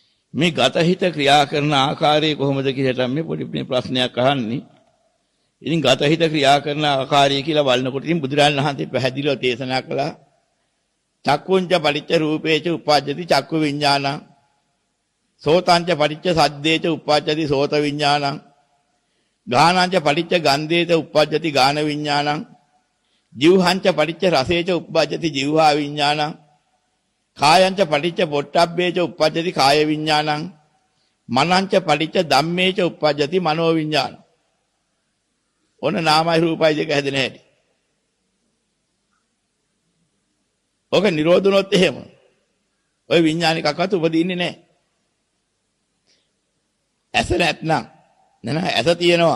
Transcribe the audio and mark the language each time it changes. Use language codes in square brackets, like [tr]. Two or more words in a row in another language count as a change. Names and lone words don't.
[si] මේ ගත හිත ක්‍රියා කරන ආකාරය කොහොමද කියලා මේ පොඩි ප්‍රශ්නයක් අහන්නේ. ඉතින් ගත හිත ක්‍රියා කරන ආකාරය කියලා බලනකොට ඉතින් බුදුරජාණන් වහන්සේ පැහැදිලිව දේශනා කළා. [pi] චක්කුංච පටිච්ච රූපේච උප්පජ්ජති චක්කු විඥානං. සෝතංච පටිච්ච සද්දේච උප්පජ්ජති සෝත විඥානං. ගානංච පටිච්ච ගන්ධේච උප්පජ්ජති ගාන විඥානං. ජීවහංච පටිච්ච රසේච උප්පජ්ජති ජීවහා විඥානං. කායංච පටිච්ච පොට්ටබ්බේච උප්පජ්ජති කාය විඥානං. මනංච පටිච්ච ධම්මේච උප්පජ්ජති මනෝ විඥානං. [si] ඔන්න නාමයි රූපයි දෙක හැදෙන හැටි. ඔක නිරෝධුනොත් එහෙම ඔය විඥානිකකවත් උපදින්නේ නැහැ. ඇස නැත්නම් නෑ ඇස තියෙනවා.